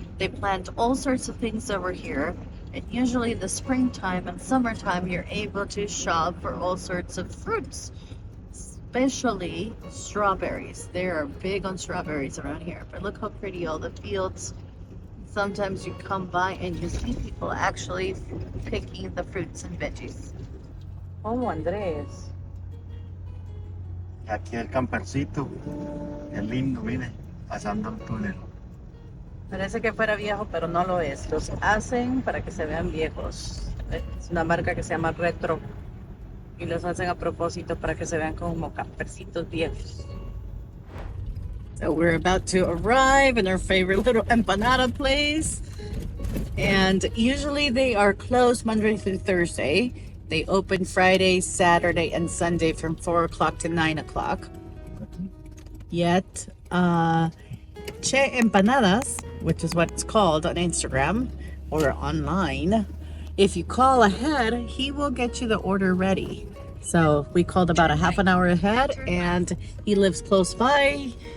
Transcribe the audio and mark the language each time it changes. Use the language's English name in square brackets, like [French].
[English] They plant all sorts of things over here, and usually in the springtime and summertime you're able to shop for all sorts of fruits, especially strawberries. They are big on strawberries around here, but look how pretty all the fields. Sometimes you come by and you see people actually picking the fruits and veggies. Oh, Andrés. [Spanish] Aquí el campercito, el lindo, mire, pasando el túnel. Parece que fuera viejo, pero no lo es. Los hacen para que se vean viejos. Es una marca que se llama Retro. Y los hacen a propósito para que se vean como campercitos viejos. [English] So we're about to arrive in our favorite little empanada place. And usually they are closed Monday through Thursday. They open Friday, Saturday, and Sunday from 4 o'clock to 9 o'clock. Yet, Che Empanadas, which is what it's called on Instagram or online, if you call ahead, he will get you the order ready. So we called about a half an hour ahead, and he lives close by.